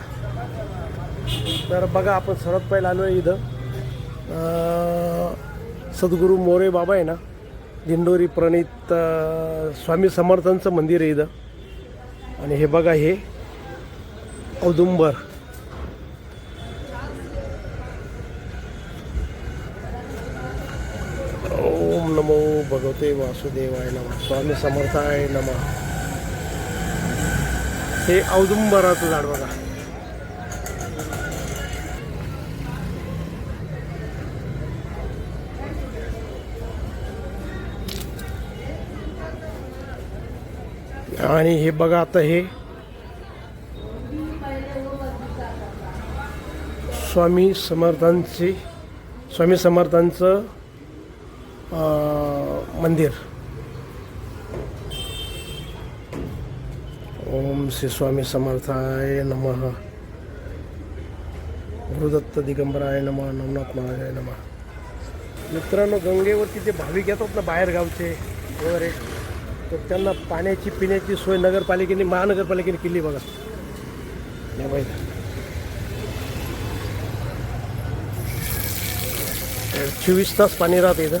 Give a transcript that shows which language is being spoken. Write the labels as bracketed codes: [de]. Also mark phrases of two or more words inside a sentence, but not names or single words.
[mr] तर बघा, आपण सर्वात पहिला आलो आहे इथं सद्गुरू मोरे बाबा आहे ना, दिंडोरी प्रणित स्वामी समर्थांचं मंदिर आहे इथं. आणि हे बघा, हे औदुंबर. [sa] ओम नमो भगवते वासुदेवाय नमः. स्वामी समर्थाय नमः. [mr] हे औदुंबराचं झाड बघा. आणि हे बघा, आता हे स्वामी समर्थांचं मंदिर. [sa] ओम श्री स्वामी समर्थाय नमः. गुरुदत्त दिगंबराय नमः. नवनाथ महाराजाय नमः. [mr] मित्रांनो, गंगेवरती जे भाविक येतात ना, बाहेर गावचे वगैरे, तर त्यांना पाण्याची पिण्याची सोय नगरपालिकेने, महानगरपालिकेने केली बघा. नाही माहीत, 24 तास पाणी राहते इथं.